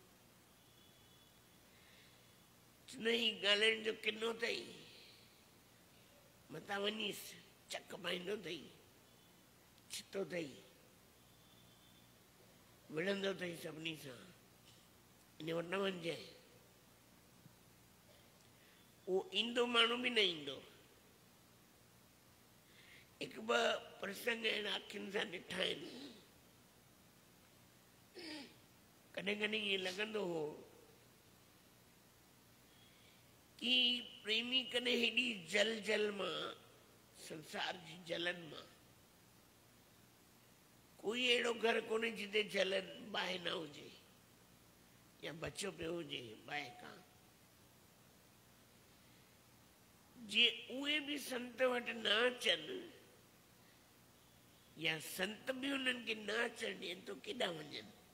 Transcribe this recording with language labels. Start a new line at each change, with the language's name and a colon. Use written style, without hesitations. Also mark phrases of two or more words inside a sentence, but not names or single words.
Sindhi: न ही ॻाल्हाइण जो किनो अथई, मथां वञीस चक पाईंदो अथई, छितो अथई, विढ़ंदो अथई सभिनी सां, इन वटि न वञिजे। उहो ईंदो माण्हू बि न ईंदो। हिकु ॿ प्रसंग आहिनि अखियुनि सां ॾिठा आहिनि। कॾहिं कॾहिं ईअं लॻंदो हो कि प्रेमी कॾहिं हेॾी जल मां, संसार जी जलन मां, कोई अहिड़ो घर कोन्हे जिते जलन बाहि न हुजे या बचो पियो हुजे बाहि खां। जे उहे बि संत वटि न अचनि या संत बि उन्हनि खे न अचनि ॾियनि त केॾा वञनि।